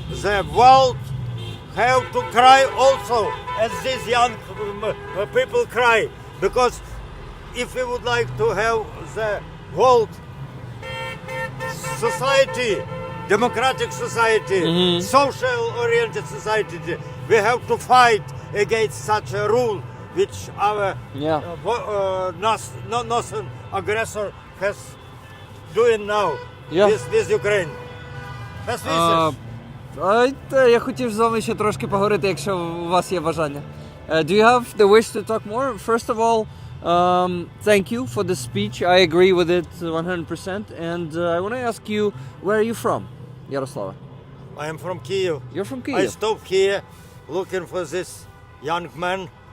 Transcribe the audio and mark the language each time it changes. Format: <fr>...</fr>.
<en>The world have to cry also as these young people cry, because if we would like to have the world society, democratic society, social-oriented society, we have to fight against such a rule which our northern aggressor has doing now with Ukraine. Best wishes.</en> <uk>Я хотів з вами ще трошки поговорити, якщо у вас є бажання.</uk> <en>Do you have the wish to talk more? First of all, thank you for the speech. I agree with it 100%. And I want to ask you, where are you from, Yaroslava? I am from Kyiv. You're from Kyiv. I stopped here looking for this young man.</en>